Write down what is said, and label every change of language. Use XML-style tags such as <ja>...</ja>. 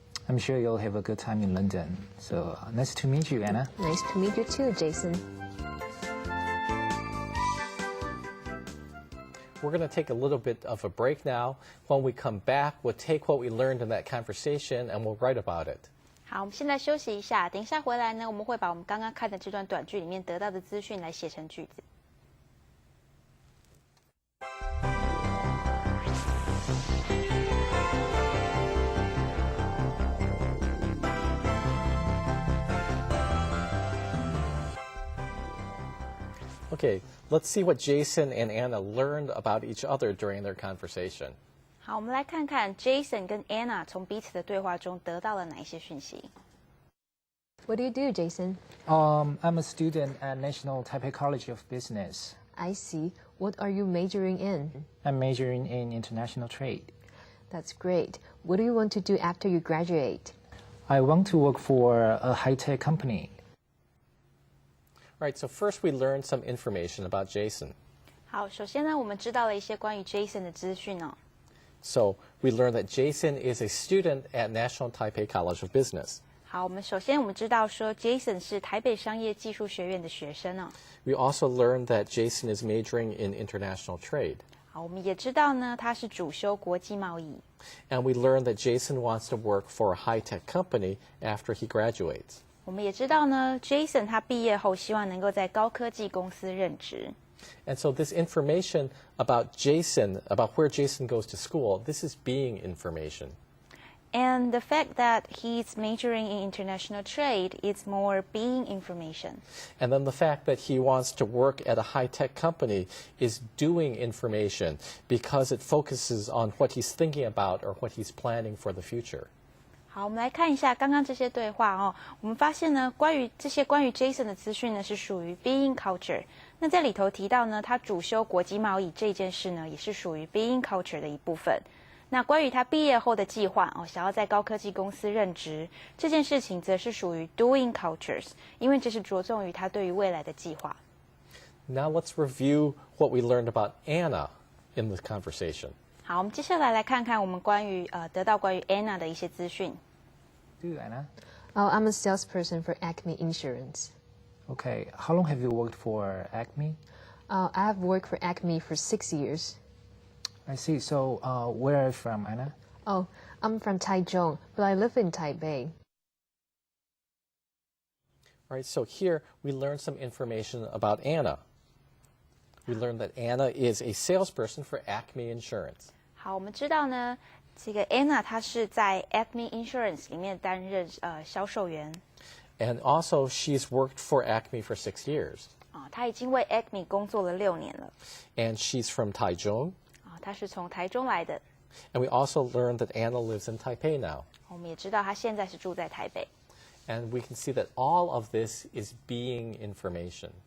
<en>I'm sure you'll have a good time in London. So, nice to meet you, Anna. Nice to meet you too, Jason. We're going to take a little bit of a break now. When we come back, we'll take what we learned in that conversation and we'll write about it.</en> <zh>好，我们现在休息一下，等一下回来呢，我们会把我们刚刚看的这段短句里面得到的资讯来写成句子。</zh> <en>Okay, let's see what Jason and Anna learned about each other during their conversation.</en> <zh>好，我们来看看 Jason 跟 Anna 从彼此的对话中得到了哪一些讯息。</zh> <en>What do you do, Jason? I'm a student at National Taipei College of Business. I see. What are you majoring in? I'm majoring in international trade. That's great. What do you want to do after you graduate? I want to work for a high-tech company. All right, so first we learned some information about Jason.</en> <zh>好，首先呢，我们知道了一些关于 Jason 的资讯哦。</zh> <en>So we learned that Jason is a student at National Taipei College of Business.</en> <zh>好，我们知道说 Jason 是台北商业技术学院的学生哦。</zh> <en>We also learned that Jason is majoring in international trade.</en> <zh>好，我们也知道呢，他是主修国际贸易。</zh> <en>And we learned that Jason wants to work for a high-tech company after he graduates.</en> <zh>我们也知道呢 ，Jason 他毕业后希望能够在高科技公司任职。</zh> <en>And so this information about Jason, about where Jason goes to school, this is being information. And the fact that he's majoring in international trade is more being information. And then the fact that he wants to work at a high-tech company is doing information because it focuses on what he's thinking about or what he's planning for the future.</en> <zh>好，我们来看一下刚刚这些对话哦。我们发现呢，关于 Jason 的资讯呢，是属于</zh> <en>being culture。</en> <zh>那在里头提到呢，他主修国际贸易这件事呢，也是属于</zh> <en>being culture</en> <zh>的一部分。那关于他毕业后的计划哦，想要在高科技公司任职这件事情，则是属于</zh> <en>doing cultures，</en> <zh>因为这是着重于他对于未来的计划。</zh> <en>Now let's review what we learned about Anna in this conversation.</en> <zh>好，我们接下来来看看我们得到关于 Anna 的一些资讯。</zh> <en>Do Anna? Oh, I'm a salesperson for Acme Insurance. Okay, how long have you worked for Acme? I have worked for Acme for 6 years. I see. So, where are you from, Anna? Oh, I'm from Taichung, but I live in Taipei. All right, so here we learned some information about Anna. We learned that Anna is a salesperson for Acme Insurance.</en> <zh>好，我们知道呢，这个 Anna 她是在 Acme Insurance 里面担任销售员。</zh> <en>And also, she's worked for Acme for 6 years.</en> <zh>她已经为 Acme 工作了6年了。</zh> <en>And she's from Taichung.</en> <zh>她是从台中来的。</zh> <en>And we also learned that Anna lives in Taipei now.</en> <zh>我们也知道她现在是住在台北。</zh> <en>And we can see that all of this is being information.</en>